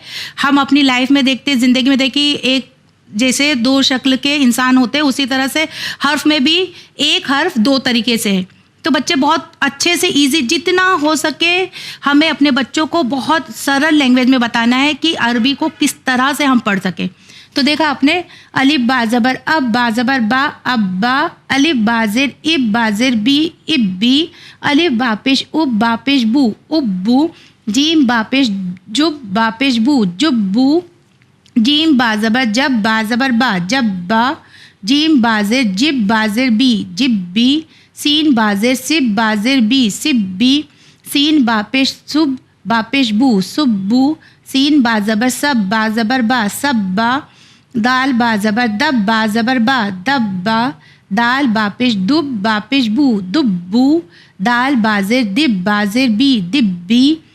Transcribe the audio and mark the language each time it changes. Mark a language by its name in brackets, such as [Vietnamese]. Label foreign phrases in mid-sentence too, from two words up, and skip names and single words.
[Urdu] ہم اپنی لائف میں دیکھتے، زندگی میں دیکھیں، ایک جیسے دو شکل کے انسان ہوتے ہیں اسی طرح سے حرف میں بھی ایک حرف دو طریقے سے ہے۔ تو بچے بہت اچھے سے ایزی جتنا ہو سکے ہمیں اپنے بچوں کو بہت [English] simple language [Urdu] میں بتانا ہے کہ عربی کو کس طرح سے ہم پڑھ سکیں۔ تو دیکھا آپ نے الف با زبر اب با زبر با ابا، الف با زیر اب با زیر بی ابی، الف با پیش اب با پیش بو ابو، جیم با پیش جب با پیش بو جبو، جیم با زبر جب با زبر با جبا، جیم با زیر جب با زیر بی جبی، سین با زیر سب با زیر بی سبی، سین با پیش سب با پیش بو سبو، سین با زبر سب با زبر با سبا، دال با زبر دب با زبر با دبا، دال با پیش دب با پیش بو دبو، دال با زیر دب با زیر بی دبی،